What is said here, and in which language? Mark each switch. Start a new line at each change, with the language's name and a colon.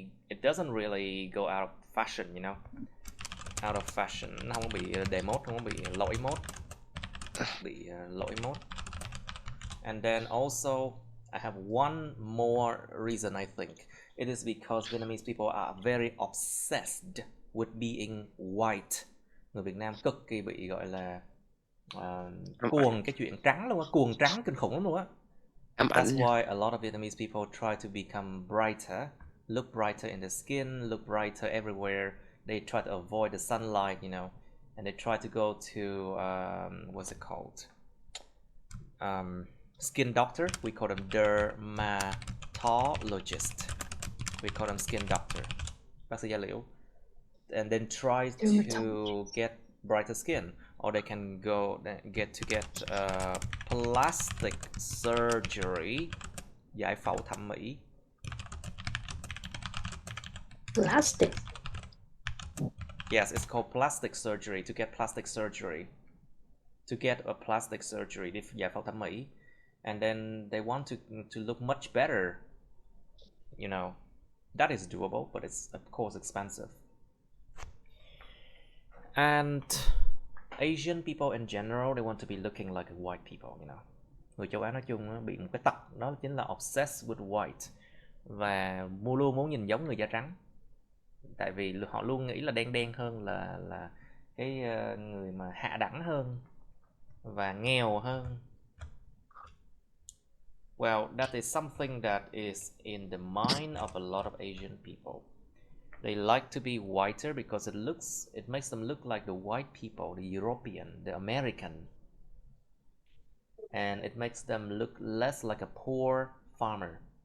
English: it doesn't really go out of fashion, you know. Out of fashion,
Vietnamese: nó không có bị đề mốt, không có bị lỗi mốt. Bị lỗi mốt.
English: And then also I have one more reason I think. It is because Vietnamese people are very obsessed with being white.
Vietnamese: Người Việt Nam cực kỳ bị gọi là cuồng cái chuyện trắng luôn á, cuồng trắng kinh khủng lắm luôn á.
English: That's why a lot of Vietnamese people try to become brighter, look brighter in the skin, look brighter everywhere. They try to avoid the sunlight, you know, and they try to go to what's it called? Skin doctor. We call them dermatologist. We call them skin doctor.
Vietnamese: Bác sĩ da liễu.
English: And then try to get brighter skin, or they can go get plastic surgery,
Vietnamese: giải phẫu thẩm mỹ.
English: Plastic. Yes, it's called plastic surgery. To get plastic surgery, to get a plastic surgery,
Vietnamese: đi giải phẫu thẩm mỹ,
English: and then they want to look much better. You know, that is doable, but it's of course expensive. And Asian people in general, they want to be looking like white people, you know.
Vietnamese: Người châu Á nói chung bị một cái tật, đó chính là
English: obsessed with white,
Vietnamese: và luôn muốn nhìn giống người da trắng. Tại vì họ luôn nghĩ là đen đen hơn là cái người mà hạ đẳng hơn và nghèo hơn.
English: Well, that is something that is in the mind of a lot of Asian people. They like to be whiter because it makes them look like the white people, the European, the American. And it makes them look less like a poor farmer.